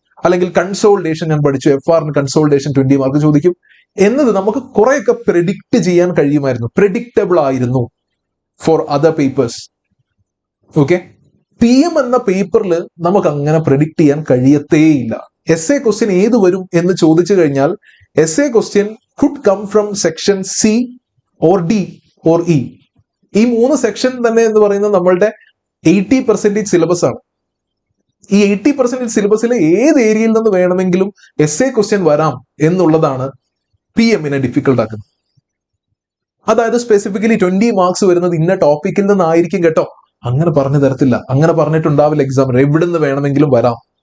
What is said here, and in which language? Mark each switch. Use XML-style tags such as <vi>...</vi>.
<ml>അല്ലെങ്കിൽ കൺസോൾട്ടേഷൻ ഞാൻ പഠിച്ചു, FRന് കൺസോൾട്ടേഷൻ 20 മാർക്ക് ചോദിക്കും എന്നത് നമുക്ക് കുറെയൊക്കെ പ്രെഡിക്റ്റ് ചെയ്യാൻ കഴിയുമായിരുന്നു, പ്രെഡിക്റ്റബിൾ ആയിരുന്നു for other papers. Okay, PM എന്ന പേപ്പറിൽ നമുക്ക് അങ്ങനെ പ്രെഡിക്റ്റ് ചെയ്യാൻ കഴിയത്തേയില്ല. essay ക്വസ്റ്റ്യൻ ഏത് വരും എന്ന് ചോദിച്ചു കഴിഞ്ഞാൽ essay question</ml> <en>could come from section C or D or E.</en> <ml>ഈ 3 സെക്ഷൻ തന്നെ എന്ന് പറയുന്നത് നമ്മളുടെ 80% സിലബസ് ആണ്. ഈ 80% സിലബസിലെ ഏത് ഏരിയയിൽ നിന്ന് വേണമെങ്കിലും essay ക്വസ്റ്റ്യൻ വരാം എന്നുള്ളതാണ് PMനെ ഡിഫിക്കൽട്ട് ആക്കുന്നത്. അതായത് സ്പെസിഫിക്കലി 20 മാർക്സ് വരുന്നത് ഇന്ന ടോപ്പിക്കിൽ നിന്നായിരിക്കും കേട്ടോ, അങ്ങനെ പറഞ്ഞു തരത്തില്ല, അങ്ങനെ പറഞ്ഞിട്ടുണ്ടാവില്ല എക്സാമിന്, എവിടെ നിന്ന് വേണമെങ്കിലും വരാം.</ml>